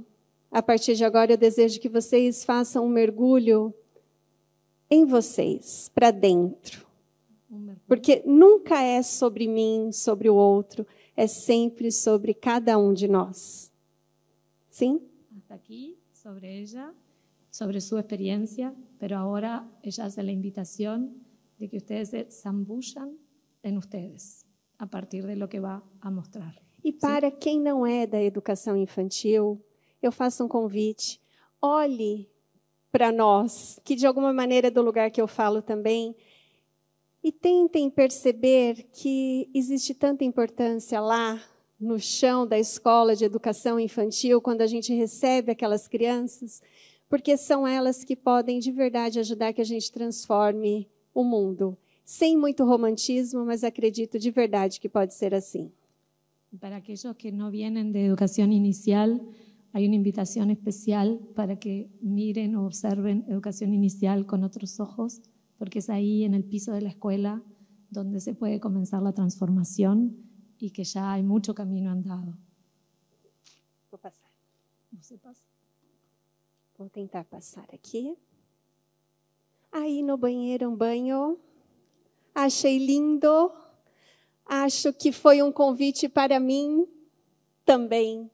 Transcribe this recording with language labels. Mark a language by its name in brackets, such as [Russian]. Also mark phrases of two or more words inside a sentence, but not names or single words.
[Portuguese] A partir de agora, eu desejo que vocês façam um mergulho em vocês, para dentro. Porque nunca é sobre mim, sobre o outro, é sempre sobre cada um de nós. Sim? [Spanish] Hasta aquí, sobre ella, sobre su experiencia, pero ahora ella hace la invitación de que ustedes se zambullan en ustedes, a partir de lo que va a mostrar. [Portuguese] E para quem não é da educação infantil, eu faço um convite. Olhe para nós, que de alguma maneira é do lugar que eu falo também, e tentem perceber que existe tanta importância lá, no chão da escola de educação infantil, quando a gente recebe aquelas crianças, porque são elas que podem de verdade ajudar que a gente transforme o mundo. Sem muito romantismo, mas acredito de verdade que pode ser assim. [Spanish] Para aquellos que no vienen de educación inicial, hay una invitación especial para que miren o observen educación inicial con otros ojos, porque es ahí en el piso de la escuela donde se puede comenzar la transformación y que ya hay mucho camino andado. [Portuguese] Vou passar. Você passa. Vou tentar passar aqui. Aí no banheiro, um banho. Achei lindo. Acho que foi um convite para mim também.